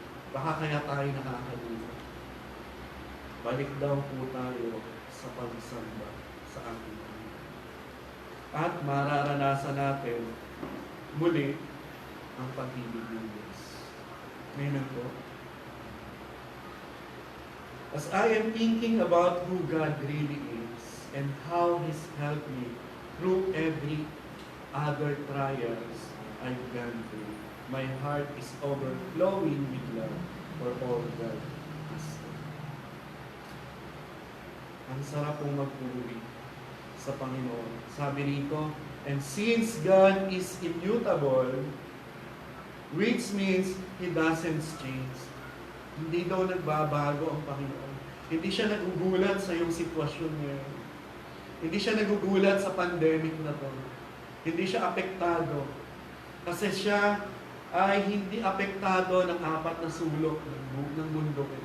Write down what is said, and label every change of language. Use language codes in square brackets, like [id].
[tl] Baka kaya tayo nakakalimutan. Balik daw po tayo sa pagsamba sa ating Panginoon. At mararanasan natin muli ang pag-ibig ng Diyos. Amen po. [en] As I am thinking about who God really is and how He's helped me through every other trials I've gone through, my heart is overflowing with love for all God has done. [tl] Ang sarap pong magpuri sa Panginoon. Sabi rito, [en] and since God is immutable, which means He doesn't change. [tl] Hindi daw nagbabago ang Panginoon. Hindi siya nagugulat sa iyong sitwasyon ngayon. Hindi siya nagugulat sa pandemic na to. Hindi siya apektado. Kasi siya ay hindi apektado ng 4 na sulok ng mundo.